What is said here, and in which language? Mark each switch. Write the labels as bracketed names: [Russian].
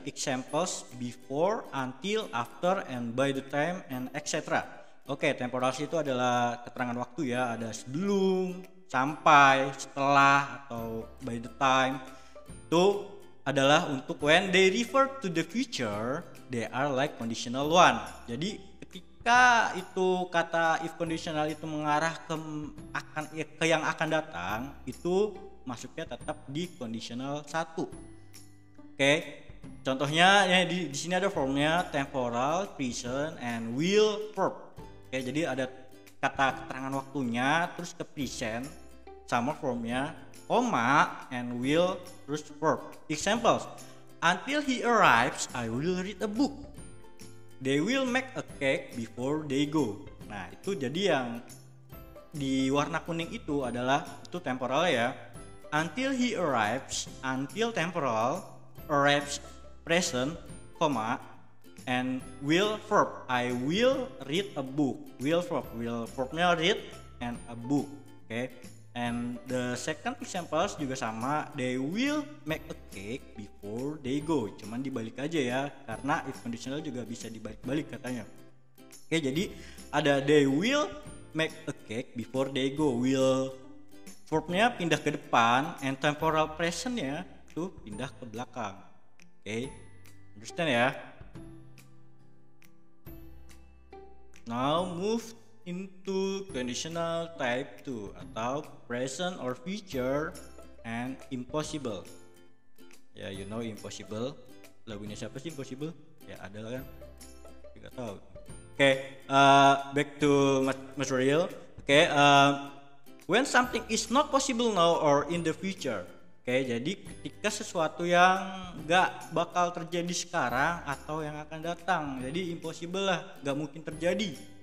[English] Examples before, until, after, and by the time, and etc. [Indonesian] Oke, temporals itu adalah keterangan waktu ya. Ada sebelum, sampai, setelah, atau [English] by the time. [Indonesian] Itu adalah untuk [English] when they refer to the future, they are like conditional one. [Indonesian] Jadi ketika itu kata if conditional itu mengarah ke yang akan datang, itu masuknya tetap di conditional 1. Oke. Contohnya ya di sini ada formnya temporal, present, [English] and will verb. [Indonesian] Oke, jadi ada kata keterangan waktunya terus ke present sama formnya koma and will terus verb. [English] Examples, until he arrives I will read a book, they will make a cake before they go. [Indonesian] Nah itu jadi yang di warna kuning itu adalah itu temporal ya. [English] Until he arrives, until temporal, arrives present, koma, and will verb. I will read a book. Will verbnya read and a book. Okay. And the second examples juga sama. They will make a cake before they go. [Indonesian] Cuman dibalik aja ya, karena if conditional juga bisa dibalik-balik katanya. Oke, jadi ada [English] they will make a cake before they go. [Indonesian] Will verbnya pindah ke depan, and temporal presentnya tuh pindah ke belakang. [English] Oke, understand ya? Now move into conditional type 2 atau present or future and impossible. [Indonesian] Ya, [English] you know impossible. [Indonesian] Lagunya siapa sih impossible? Ya ada lah kan. Tidak tahu. [English] Oke, back to material. Oke, when something is not possible now or in the future. [Indonesian] Oke, jadi ketika sesuatu yang nggak bakal terjadi sekarang atau yang akan datang, jadi impossible lah, nggak mungkin terjadi.